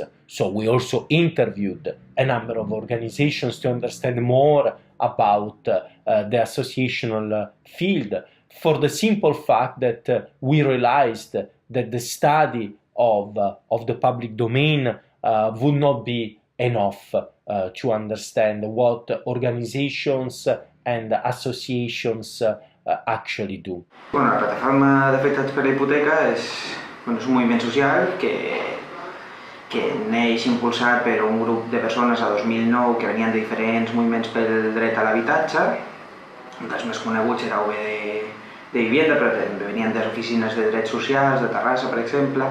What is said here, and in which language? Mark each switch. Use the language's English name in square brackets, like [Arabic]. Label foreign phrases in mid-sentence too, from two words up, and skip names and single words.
[English] So we also interviewed a number of organizations to understand more about the associational field, for the simple fact that we realized that the study of the public domain would not be enough to understand what organizations and associations actually do. [Catalan] Bueno, la plataforma d'afectats per la hipoteca és un moviment social que neix impulsat per un grup de persones a 2009 que venien de diferents moviments pel dret a l'habitatge. Un dels més coneguts era UB de Vivienda, però també venien de les oficines de drets socials, de Terrassa, per exemple.